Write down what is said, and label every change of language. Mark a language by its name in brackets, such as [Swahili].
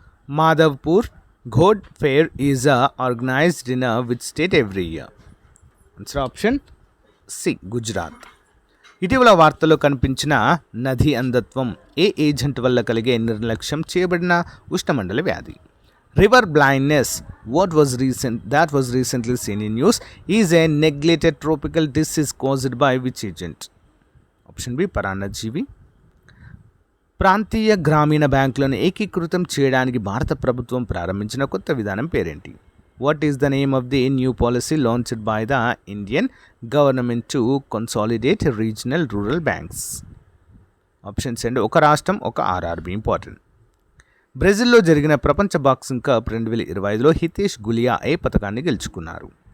[English] Madhavpur Ghod fair is organised in which state every year? [Telugu] Answer option C Gujarat. ఇటీవల వార్తల్లో కనిపించిన నది అంధత్వం ఏ ఏజెంట్ వల్ల కలిగే నిర్లక్ష్యం చేయబడిన ఉష్ణమండల వ్యాధి? [English] River blindness, that was recently seen in news, is a neglected tropical disease caused by which agent? [Telugu] Option B పరాన్నజీవి. ప్రాంతీయ గ్రామీణ బ్యాంకులను ఏకీకృతం చేయడానికి భారత ప్రభుత్వం ప్రారంభించిన కొత్త విధానం పేరేంటి? [English] What is the name of the new policy launched by the Indian government to consolidate regional rural banks? [Telugu] Options అండి, ఒక రాష్ట్రం ఒక RRB. ఇంపార్టెంట్. బ్రెజిల్లో జరిగిన ప్రపంచ బాక్సింగ్ కప్ 2025లో హితేష్ గులియా ఏ పథకాన్ని గెలుచుకున్నారు?